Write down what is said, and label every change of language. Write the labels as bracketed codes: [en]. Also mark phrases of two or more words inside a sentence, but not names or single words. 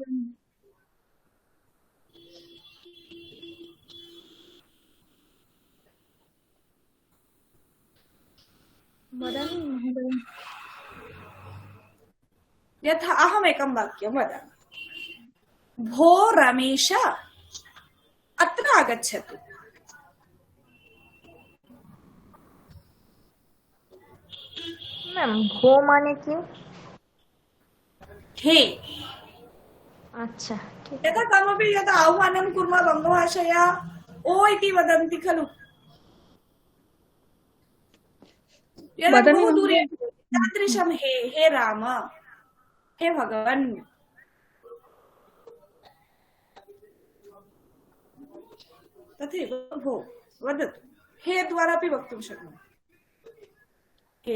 [sa] वदामि महोदय यथा अहमेकं वाक्यं वदामि भो रमेश अत्र आगच्छतु [bn] ম্যাম ভো মানে কি [sa] हे [bn] আচ্ছা ঠিক [sa] यथा कमपि यदा आह्वानं कुर्मः बङ्गभाषया ओ इति वदन्ति खलु यदा वदामि बहु महोदय। दूरे तादृशं हे हे राम हे भगवन् तथैव भो वदतु हे द्वारा अपि वक्तुं शक्नोमि हे